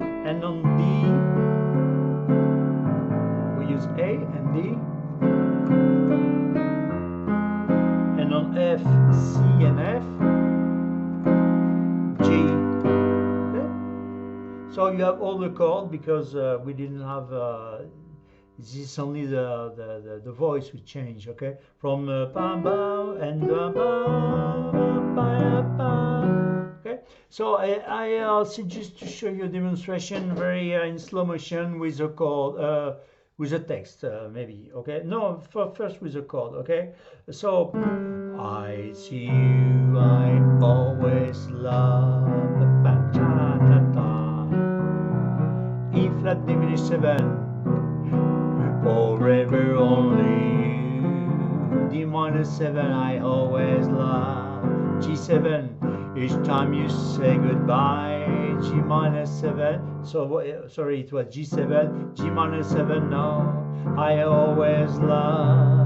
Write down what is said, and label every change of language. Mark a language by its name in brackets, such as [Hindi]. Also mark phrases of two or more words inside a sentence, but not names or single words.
[English] and on D we use A and D, and on F, C and F, G. Okay? So you have all the chords because we didn't have this is only the voice we change, okay? From ba ba and ba ba ba. Okay, so I suggest to show you a demonstration very in slow motion with a chord, with a text, maybe. Okay, no, first with a chord. Okay, so I see you, I always love ba ta ta ta. E flat diminished 7. Forever only you. D minor 7, I always love. G7, each time you say goodbye. G minor 7, so sorry, it was G7, G minor 7, no, I always love.